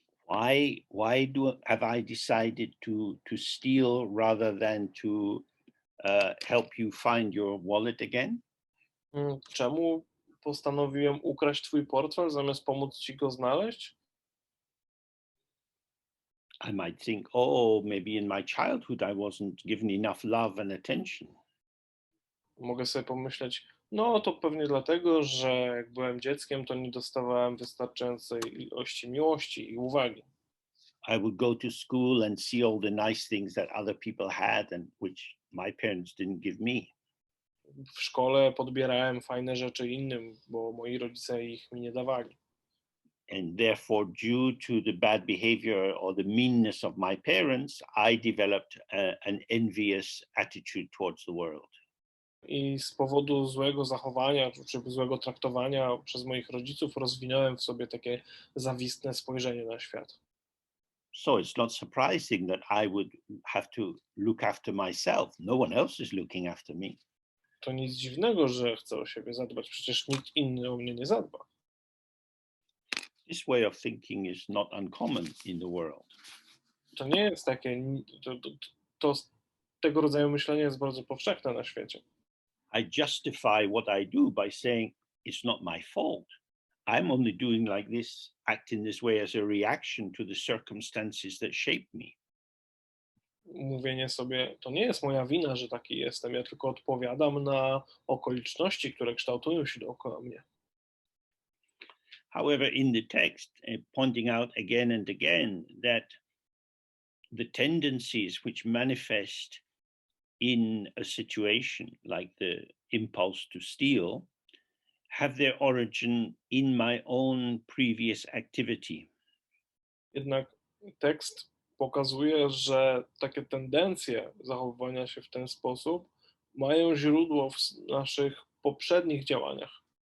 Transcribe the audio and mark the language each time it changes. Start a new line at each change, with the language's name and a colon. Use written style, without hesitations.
English: Why have I decided to steal rather than to help you find your wallet again?
Polish: Czemu postanowiłem ukraść twój portfel zamiast pomóc ci go znaleźć?
English: I might think, oh, maybe in my childhood I wasn't given enough love and attention.
Polish: Mogę sobie pomyśleć, no to pewnie dlatego, że jak byłem dzieckiem, to nie dostawałem wystarczającej ilości miłości i uwagi.
English: I would go to school and see all the nice things that other people had and which my parents didn't give me.
Polish: W szkole podbierałem fajne rzeczy innym, bo moi rodzice ich mi nie dawali.
English: And therefore, due to the bad behavior or the meanness of my parents, I developed an envious attitude towards the world.
Polish: I z powodu złego zachowania czy złego traktowania przez moich rodziców rozwinąłem w sobie takie zawistne spojrzenie na świat.
English: So it's not surprising that I would have to look after myself. No one else is looking after me.
Polish: To nic dziwnego, że chcę o siebie zadbać, przecież nikt inny o mnie nie zadba.
English: This way of thinking is not uncommon in the world.
Polish: To nie jest takie, to tego rodzaju myślenie jest bardzo powszechne na świecie.
English: I justify what I do by saying it's not my fault. I'm only doing like this, acting this way as a reaction to the circumstances that shaped me.
Polish: Mówienie sobie, to nie jest moja wina, że taki jestem, ja tylko odpowiadam na okoliczności, które kształtują się dookoła mnie.
English: However, in the text, pointing out again and again that the tendencies which manifest in a situation like the impulse to steal have their origin in my own previous activity.
Polish: Jednak tekst pokazuje, że takie tendencje zachowywania się w ten sposób mają źródło w naszych poprzednich działaniach.